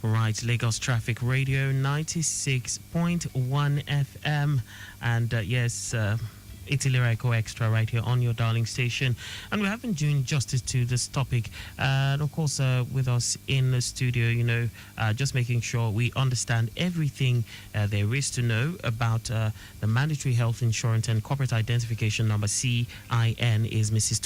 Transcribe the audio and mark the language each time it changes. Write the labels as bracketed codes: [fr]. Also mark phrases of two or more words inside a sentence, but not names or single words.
[en] right, Lagos Traffic Radio 96.1 FM. And yes, it's ILERA EKO XTRA right here on your darling station. And we have been doing justice to this topic. And of course, with us in the studio, just making sure we understand everything there is to know about the mandatory health insurance and corporate identification number, CIN, is Mrs.